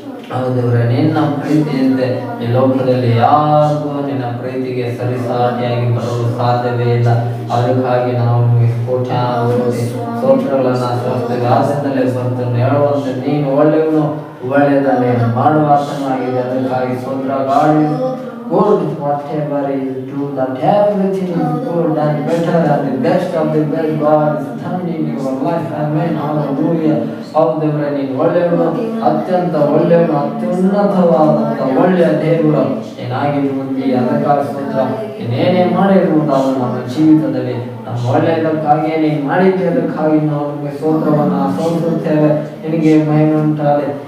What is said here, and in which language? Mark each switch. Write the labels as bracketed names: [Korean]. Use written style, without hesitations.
[Kannada] ಹೌದೇವ್ರೆ, ನಿನ್ನ ಪ್ರೀತಿಯಂತೆ ಈ ಲೋಕದಲ್ಲಿ ಯಾರಿಗೂ ನಿನ್ನ ಪ್ರೀತಿಗೆ ಸರಿಸಾಟಿಯಾಗಿ ಬರಲು ಸಾಧ್ಯವೇ ಇಲ್ಲ. ಅದಕ್ಕಾಗಿ ನಾವು ನಿಮಗೆ ಕೋಟ್ಯಾನುಕೋಟಿ ಸ್ತೋತ್ರಗಳನ್ನು ಸಲ್ಲಿಸ್ತೇವೆ. ಆಸೆಯಿಂದಲೇ ಬರ್ತೇನೆ ಹೇಳುವಂತೆ ನೀನು ಒಳ್ಳೆಯವನು, ಒಳ್ಳೆಯದನ್ನೇ ಮಾಡುವಾತನಾಗಿದೆ. ಅದಕ್ಕಾಗಿ ಸ್ತೋತ್ರ. [English] God is good, whatever you do, that everything is good and better and the best of the best. God is turning your life. Amen. Hallelujah. [Kannada] ಹೌದೇವ್ರೆ, ನೀನು ಒಳ್ಳೆಯವನು, ಅತ್ಯಂತ ಒಳ್ಳೆಯವನು, ಅತ್ಯುನ್ನತವಾದಂಥ ಒಳ್ಳೆಯ ದೇವರು ಏನಾಗಿರುವುದಿ. ಅದಕ್ಕಾಗಿ ಸ್ತೋತ್ರ. ನೀನೇನೇ ಮಾಡಿರುವುದು ನಮ್ಮ ಜೀವಿತದಲ್ಲಿ ನಮ್ಮ ಒಳ್ಳೆಯದಕ್ಕಾಗಿಯೇ ನೀನು ಮಾಡಿದ್ದೆ. ಅದಕ್ಕಾಗಿ ನಾವು ನಿಮಗೆ ಸ್ತೋತ್ರವನ್ನು ಸಲ್ಲಿಸುತ್ತೇವೆ. ನಿನಗೆ ಮಹಿಮೆ ಉಂಟಾಗಲಿ.